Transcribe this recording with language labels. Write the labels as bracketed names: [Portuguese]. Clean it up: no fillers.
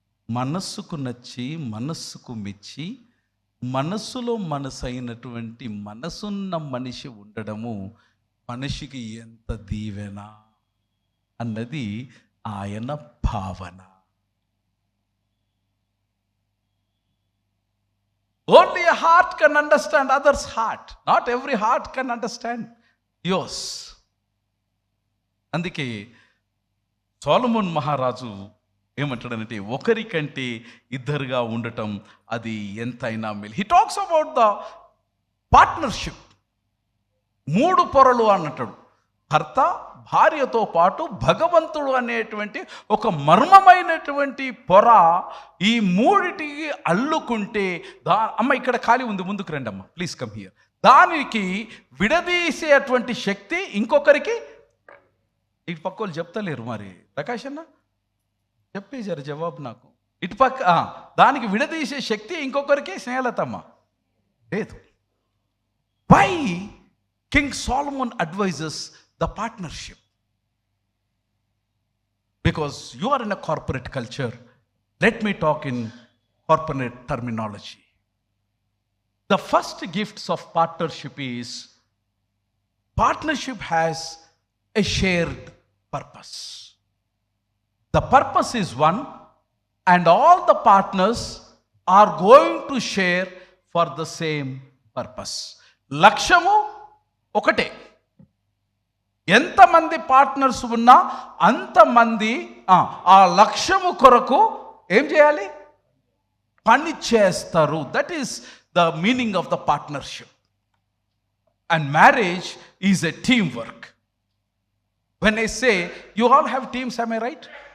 [Telugu] మనస్సుకు నచ్చి మనస్సుకు మెచ్చి మనస్సులో మనసు అయినటువంటి మనసున్న మనిషి ఉండడము మనిషికి ఎంత దీవెన అన్నది ఆయన భావన. [English] Only a heart can understand others' heart. Not every heart can understand yours. [Telugu] అందుకే సొలొమోన్ మహారాజు ఏమంటాడనంటే, ఒకరికంటే ఇద్దరుగా ఉండటం అది ఎంతైనా మేలు. [English] He talks about the partnership. [Telugu] 3 పొరలు అన్నట్టు, భర్త భార్యతో పాటు భగవంతుడు అనేటువంటి ఒక మర్మమైనటువంటి పొర ఈ మూడిటికి అల్లుకుంటే అమ్మ ఇక్కడ ఖాళీ ఉంది, ముందుకు రండి అమ్మ, [English] Please come here. [Telugu] దానికి విడదీసేటువంటి శక్తి ఇంకొకరికి. ఇటు పక్క వాళ్ళు చెప్తలేరు మరి, ప్రకాష్ అన్న చెప్పేశారు జవాబు నాకు. ఇటు పక్క దానికి విడదీసే శక్తి ఇంకొకరికి స్నేహలతమ్మ లేదు. [English] Why king Solomon advises the partnership? Because you are in a corporate culture. Let me talk in corporate terminology. The first gifts of partnership is, partnership has a shared purpose. The purpose is one, and all the partners are going to share for the same purpose. [Telugu] లక్ష్యము ఒకటే. ఎంతమంది partners ఉన్నా అంతమంది ఆ లక్ష్యము కొరకు ఏం చేయాలి? పని చేస్తారు. [English] That is the meaning of the partnership. And marriage is a team work. When I say you all have teams, I right?